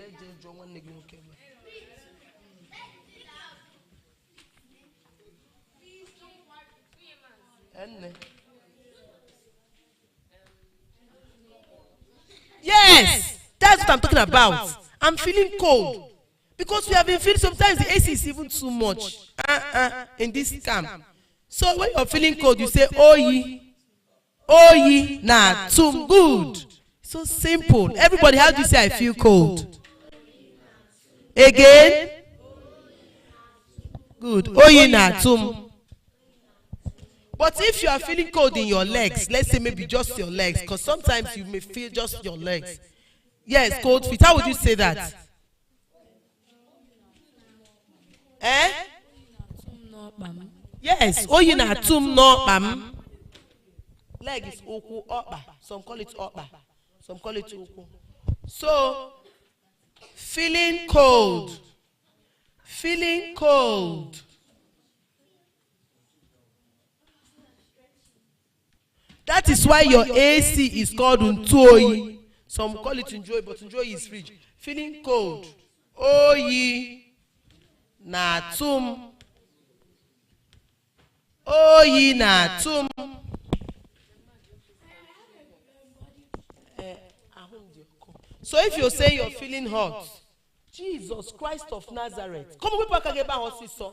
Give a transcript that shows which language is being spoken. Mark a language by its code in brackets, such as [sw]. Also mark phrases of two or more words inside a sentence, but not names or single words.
[en] Yes, that's what I'm talking about. I'm feeling cold because we have been feeling sometimes the AC is even too much in this camp. So when you're feeling cold, you say [ig] oyi na tum. [en] Good. So simple. Everybody, how do you say I feel cold? Again. Good. [ig] Oyi na tum. [en] But if you are feeling cold in your legs, let's say maybe just your legs, because sometimes you may feel just your legs. Yes, cold feet. How would you say that? Yes. [ig] Oyi na tum no bam. [en] Leg is [ig] oku opa. [en] Some call it opa. Some call it oku. So, feeling cold. Feeling cold. That is why your AC is called untuoyi. Some call it unjoy, but unjoy is fridge. Feeling cold. [ig] Oyi na tum. Oyi na tum. [en] So if you're saying you're feeling hot, Jesus Christ of Nazareth. Come on, people can get back hospital.